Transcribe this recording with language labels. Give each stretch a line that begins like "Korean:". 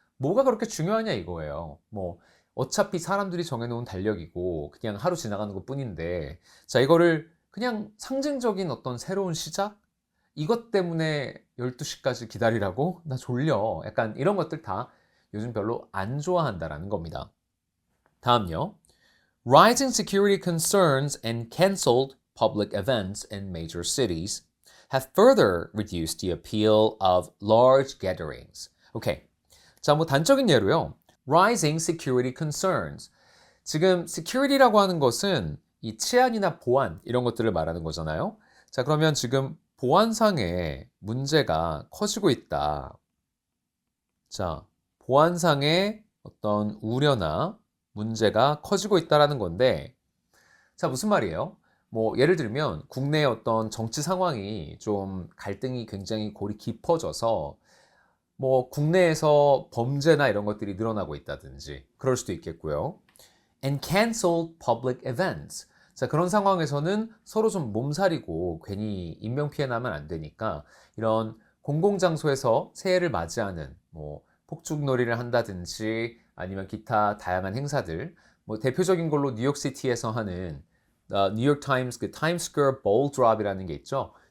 Korean: 뭐가 그렇게 중요하냐 이거예요. 뭐 어차피 사람들이 정해놓은 달력이고 그냥 하루 지나가는 것 뿐인데 자 이거를 그냥 상징적인 어떤 새로운 시작? 이것 때문에 12시까지 기다리라고? 나 졸려. 약간 이런 것들 다 요즘 별로 안 좋아한다라는 겁니다. 다음요.
English: Rising security concerns and canceled public events in major cities have further reduced the appeal of large gatherings.
Korean: 오케이. 자, 뭐 단적인 예로요.
English: Rising security concerns.
Korean: 지금 security라고 하는 것은 이 치안이나 보안 이런 것들을 말하는 거잖아요. 자, 그러면 지금 보안상의 문제가 커지고 있다. 자, 보안상의 어떤 우려나 문제가 커지고 있다라는 건데, 자, 무슨 말이에요? 뭐, 예를 들면, 국내의 어떤 정치 상황이 좀 갈등이 굉장히 골이 깊어져서, 뭐, 국내에서 범죄나 이런 것들이 늘어나고 있다든지, 그럴 수도 있겠고요.
English: And canceled public events.
Korean: 자, 그런 상황에서는 서로 좀 몸살이고 괜히 인명피해 나면 안 되니까 이런 공공장소에서 새해를 맞이하는 뭐 폭죽놀이를 한다든지 아니면 기타 다양한 행사들, 뭐 대표적인 걸로 뉴욕시티에서 하는 뉴욕 타임스 그 타임스퀘어 볼 드롭이라는 게 있죠.